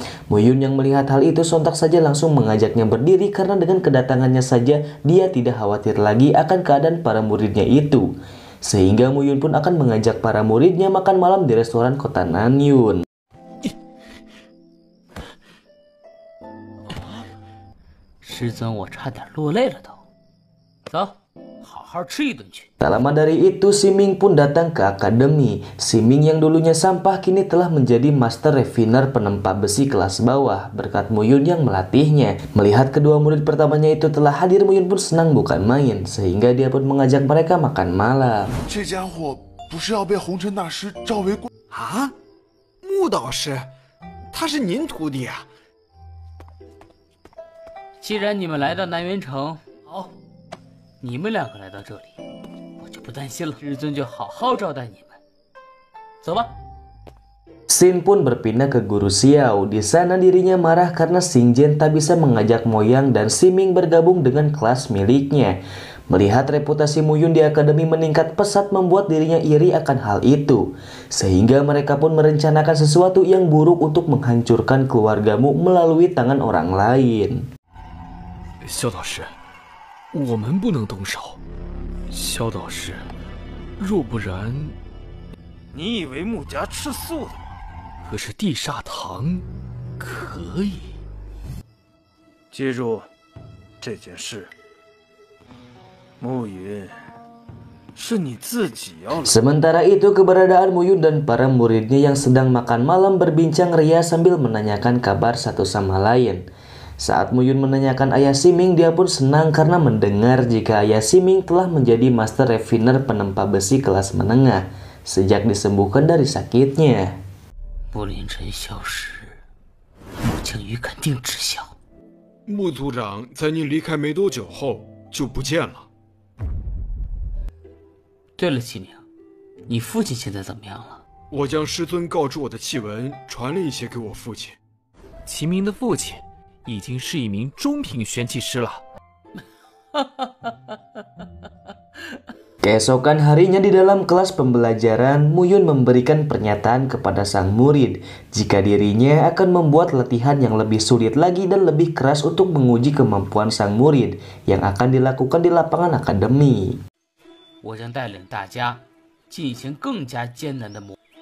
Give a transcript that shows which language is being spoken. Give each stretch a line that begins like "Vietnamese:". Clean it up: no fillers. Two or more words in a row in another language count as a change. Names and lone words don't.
Indonesian: Muyun yang melihat hal itu sontak saja langsung mengajaknya berdiri karena dengan kedatangannya saja dia tidak khawatir lagi akan keadaan para muridnya itu. Sehingga Muyun pun akan mengajak para muridnya makan malam di restoran kota Nanyun.
Chinese: 师尊，我差点落泪了都。走， 好好吃一顿去。
Indonesian: Tak lama dari itu, Siming pun datang ke akademi. Siming yang dulunya sampah kini telah menjadi
English: master refiner
Indonesian: penempa besi kelas bawah berkat Muyun yang melatihnya. Melihat kedua murid pertamanya itu telah hadir, Muyun pun senang bukan main, sehingga dia pun mengajak mereka makan malam.
Chinese: 这家伙不是要被红尘大师召为贵啊，穆导师，他是您徒弟啊？既然你们来到南元城，好，你们两个来到这里，我就不担心了。师尊就好好招待你们。走吧。
Indonesian: Xin pun berpindah ke Guru Xiao. Di sana dirinya marah karena Xingjian tak bisa mengajak Moyang dan Siming bergabung dengan kelas miliknya. Melihat reputasi Muyun di akademi meningkat pesat membuat dirinya iri akan hal itu. Sehingga mereka pun merencanakan sesuatu yang buruk untuk menghancurkan keluargamu melalui tangan orang lain.
Chinese: 萧导师，我们不能动手。萧导师，若不然，你以为穆家吃素的吗？可是地煞堂可以。记住这件事，暮云，是你自己要来。
Indonesian: Sementara itu, keberadaan Muyun dan para muridnya yang sedang makan malam berbincang ria sambil menanyakan kabar satu sama lain. Saat Muyun menanyakan ayah Siming, dia pun senang karena mendengar jika ayah Siming telah menjadi
English: master refiner
Indonesian: penempa besi kelas menengah sejak disembuhkan dari sakitnya.
Chinese: 不临尘消失，穆青羽肯定知晓。穆族长在您离开没多久后就不见了。对了，启明，你父亲现在怎么样了？我将师尊告知我的檄文传了一些给我父亲。齐明的父亲已经是一名中品玄气师了。
Indonesian: Keesokan harinya di dalam kelas pembelajaran, Muyun memberikan pernyataan kepada sang murid jika dirinya akan membuat latihan yang lebih sulit lagi dan lebih keras untuk menguji kemampuan sang murid yang akan dilakukan di lapangan akademi.
Chinese: 我将带领大家进行更加艰难的磨。